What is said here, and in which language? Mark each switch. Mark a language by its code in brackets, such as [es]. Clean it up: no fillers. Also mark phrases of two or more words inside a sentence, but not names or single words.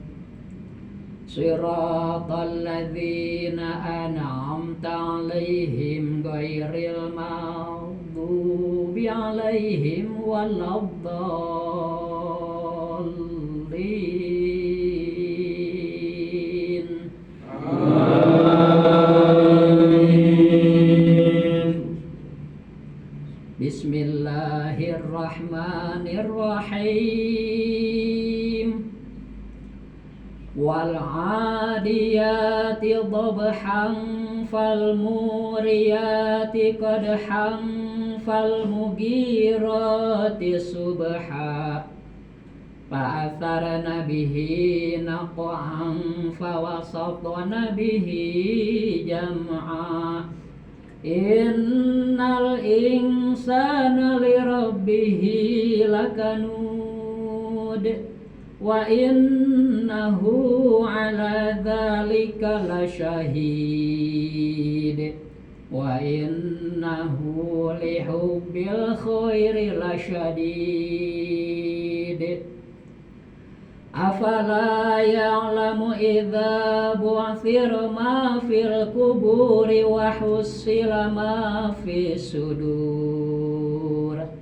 [ar] صراط الذين أنعمت عليهم غير المغضوب عليهم ولا الضالين. Amin. بسم الله الرحمن الرحيم. والعاديات ضبحا فالموريات قدحا فالمغيرات صبحا فأثرن به نقعا فوسطن به جمعا. إن الإنسان لربه لكنود وإنه على ذلك لشهيد وإنه لحب الخير لشديد. أفلا يعلم إذا بعثر ما في القبور وحصل ما في الصدور.